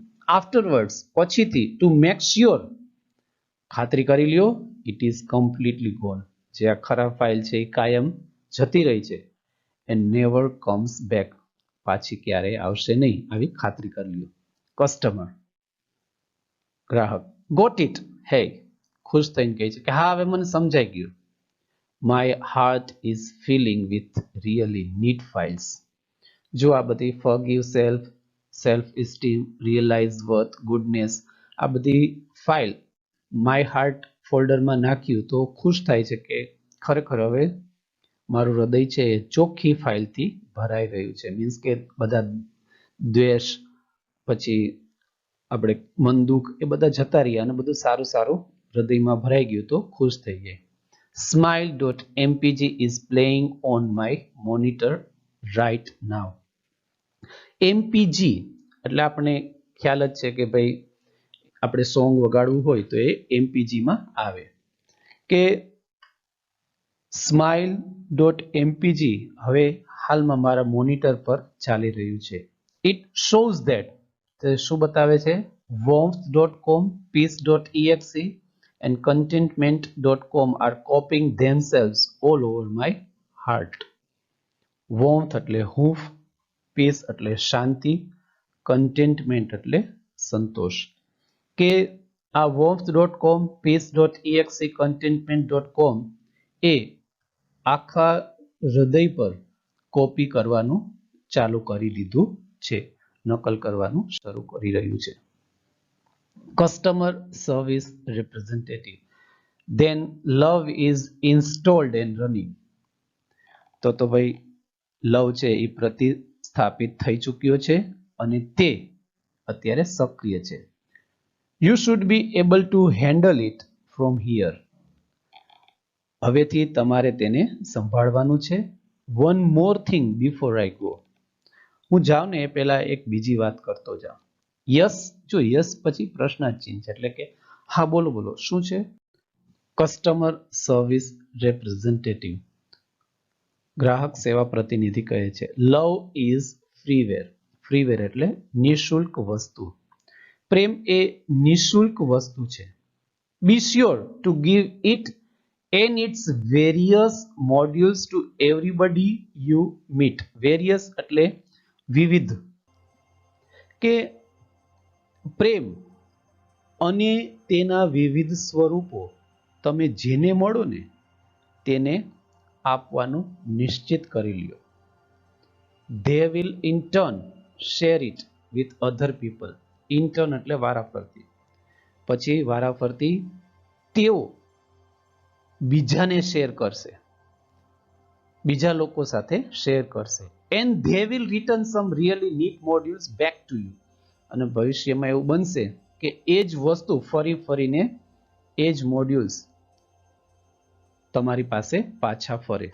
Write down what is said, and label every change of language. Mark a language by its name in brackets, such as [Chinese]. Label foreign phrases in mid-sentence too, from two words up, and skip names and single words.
[Gujarati] આફ્ટરવર્ડ્સ પછીથી, [English] to make sure [Gujarati] ખાતરી કરી લ્યો, [English] it is completely gone, [Gujarati] જે આ ખરાબ ફાઇલ છે એ કાયમ જતી રહી છે. [English] And never comes back, [Gujarati] પાછી ક્યારેય આવશે નહીં, આવી ખાતરી કરી લ્યો. કસ્ટમર, ગ્રાહક, [English] got it, [Gujarati] હે, ખુશ થઈને કહે છે કે હા હવે મને સમજાઈ ગયું. [English] My heart is filling with really neat files. [Gujarati] જો આ બધી [English] forgive self, self esteem, realize worth, goodness, [Gujarati] આ બધી ફાઇલ [English] my heart [Gujarati] ફોલ્ડરમાં નાખ્યું તો ખુશ થાય છે કે ખરેખર હવે મારું હૃદય છે એ ચોખ્ખી ફાઇલથી ભરાઈ રહ્યું છે. મીન્સ કે બધા દ્વેષ, પછી આપણે મન દુઃખ એ બધા જતા રહ્યા અને બધું સારું સારું હૃદયમાં ભરાઈ ગયું તો ખુશ થઈ જાય. [English] Smile.mpg is playing on my monitor right now. [Gujarati] MPG એટલે આપણે ખ્યાલ જ છે કે ભાઈ આપણે સોંગ વગાડવું હોય તો એ MPG માં આવે કે smile.mpg હવે હાલમાં મારા મોનિટર પર ચાલી રહ્યું છે. [English] It shows that [Gujarati] શું બતાવે છે? [English] warmth.com, peace.exe and contentment.com are copying themselves all over my heart. [Gujarati] warmth એટલે હૂંફ, peace એટલે શાંતિ, contentment એટલે સંતોષ. કે આ warmth.com, peace.exe, contentment.com એ આખા હૃદય પર કોપી કરવાનું ચાલુ કરી દીધું છે, નકલ કરવાનું શરૂ કરી રહ્યું છે. [English] Customer service representative, then love is installed and running. [Gujarati] તો ભાઈ લવ છે એ પ્રતિસ્થાપિત થઈ ચૂક્યો છે અને તે અત્યારે સક્રિય છે. [English] You should be able to handle it from here. [Gujarati] હવેથી તમારે તેને સંભાળવાનું છે. [English] One more thing before I go. [Gujarati] હું જાઉં ને એ પહેલા એક બીજી વાત કરતો જાઉં. યસ, જો યસ પછી પ્રશ્નાર્થ ચિહ્ન છે એટલે કે હા બોલો બોલો શું છે? [English] customer service representative, [Gujarati] ગ્રાહક સેવા પ્રતિનિધિ કહે છે [English] love is freeware. [Gujarati] ફ્રીવેર એટલે નિઃશુલ્ક વસ્તુ. પ્રેમ એ નિઃશુલ્ક વસ્તુ છે. [English] Be sure to give it and its various modules to everybody you meet. [Gujarati] Various એટલે વિવિધ. કે પ્રેમ અને તેના વિવિધ સ્વરૂપો તમે જેને મળો ને તેને આપવાનું નિશ્ચિત કરી લ્યો. [English] They will in turn share it with other people. In turn [Gujarati] એટલે વારાફરતી. પછી વારાફરતી તેઓ બીજાને શેર કરશે, બીજા લોકો સાથે શેર કરશે. [English] And they will return some really neat modules back to you. [Gujarati] અને ભવિષ્યમાં એવું બનશે કે એ જ વસ્તુ ફરી ફરીને એ જ મોડ્યુલ્સ તમારી પાસે પાછા ફરે.